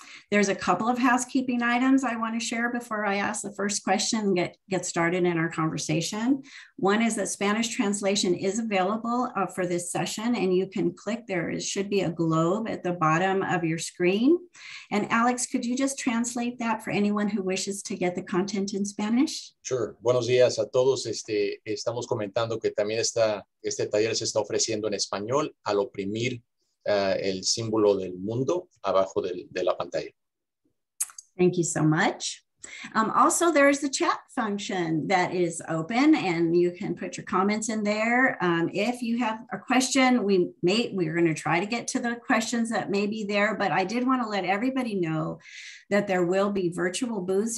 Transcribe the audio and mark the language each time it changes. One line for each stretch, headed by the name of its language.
English: There's a couple of housekeeping items I want to share before I ask the first question and get started in our conversation. One is that Spanish translation is available for this session, and you can click there. It should be a globe at the bottom of your screen. And Alex, could you just translate that for anyone who wishes to get the content in Spanish? Sure.
Spanish: Buenos días a todos. Estamos comentando que también este taller se está ofreciendo en español al oprimir el símbolo del mundo abajo de la pantalla.
English: Thank you so much. Also, there's the chat function that is open, and you can put your comments in there. If you have a question, we're going to try to get to the questions that may be there, but I did want to let everybody know that there will be virtual booths.